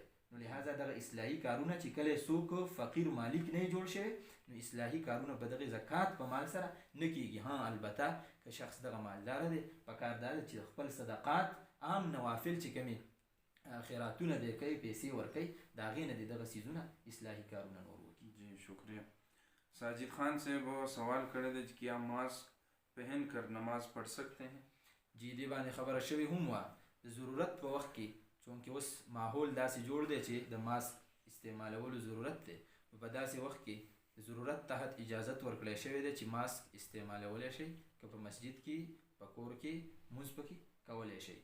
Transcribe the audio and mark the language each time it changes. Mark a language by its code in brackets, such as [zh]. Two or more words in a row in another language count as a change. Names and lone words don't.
[ps] نو لهذا دغه اصلاحي کارونه چې کله څوک فقیر مالک نه جوړ شوی نو اصلاحي کارونه په دغه زکات په مال سره نه کېږي. ها البته که شخص دغه مالدار دی پکار دا ده چې خپل صدقات عام نوافل چې کومې خیراتونه دی کوي، پیسې ورکوي، د هغې نه دغه څیزونه اصلاحي کارونه نور وکړي. [ur] جی شکریہ. ساجد خان صاحب [ps] سوال کړی دی چې [ur] کیا ماسک پہن کر نماز پڑھ سکتے ہیں؟ [ps] جی دې باندې خبره شوې هم وه د ضرورت په وخت کې، چونکې اوس ماحول داسې جوړ دی چې د ماسک استعمالولو ضرورت دی، نو په داسې وخت کې د ضرورت تحت اجازت ورکړی شوی دی چې ماسک استعمالولی شئ، که په مسجد کې په کور کې مونځ پکې کولی شئ.